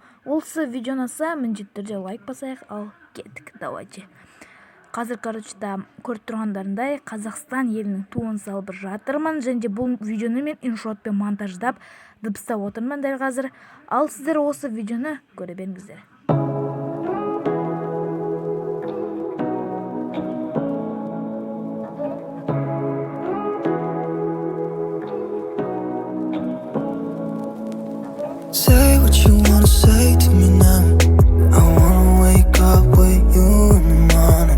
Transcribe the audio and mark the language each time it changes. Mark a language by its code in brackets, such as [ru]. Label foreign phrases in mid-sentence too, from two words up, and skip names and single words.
[kk] Осы видеоны міндетті түрде лайк басайық, ал кеттік, давайте. Қазір, көріп тұрғандарындай, Қазақстан елінің туын салып жатырмын, және бұл видеоны мен иншотпен монтаждап, дыбыстап отырмын дәл қазір. Ал сіздер осы видеоны көре беріңіздер. [en] Say what you wanna say to me now. I wanna wake up with you in the morning.